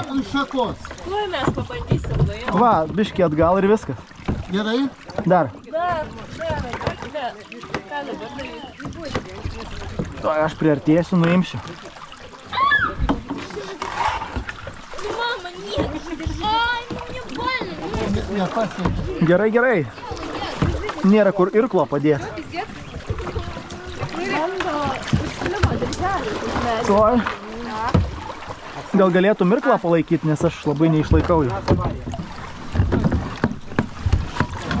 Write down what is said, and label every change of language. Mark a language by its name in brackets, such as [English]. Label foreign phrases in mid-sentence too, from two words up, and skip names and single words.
[Lithuanian] Ant šakos. tuoj mes pabandysim nuėjom. Va, biškį atgal ir viskas. Gerai? Dar. Dar, ne. Ką dabar daryti? Tuoj, aš priartėsiu, nuimsiu. Mama, [Russian] нет. Ай, мне больно. [Lithuanian] Nepasiekiu. Gerai, gerai. Nėra kur irklo padėti. Bando užklimo dirželį. Tuoj. Gal galėtum irklą palaikyti, nes aš labai neišlaikau jų.